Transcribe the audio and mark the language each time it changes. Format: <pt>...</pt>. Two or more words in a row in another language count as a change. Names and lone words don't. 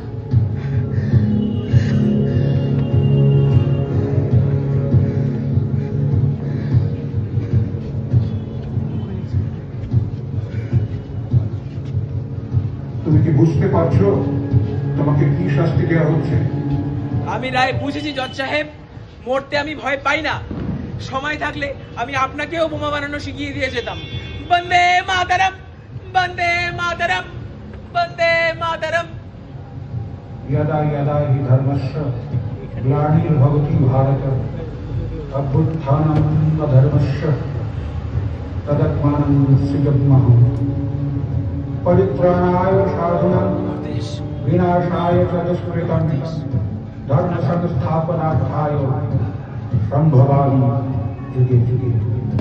<bn>তুমি কি বুঝতে পারছো তোমাকে কি শাস্তি দেওয়া হচ্ছে? আমি রায় বুঝেছি জজ সাহেব। মরতে আমি ভয় পাই না। সময় থাকলে আমি আপনাকেও বোমা বানানো শিখিয়ে দিয়ে যেতাম। বন্দে মাতরম, বন্দে মাতরম, বন্দে মাতরম।</bn> <sa>यदा यदा हि धर्मस्य ग्लानिर्भवति भारत अभ्युत्थानम् अधर्मस्य तदात्मानं सृजाम्यहम् परित्राणाय साधूनां विनाशाय च दुष्कृतं धर्म संस्थापनार्थाय संभवामि युगे युगे।</sa>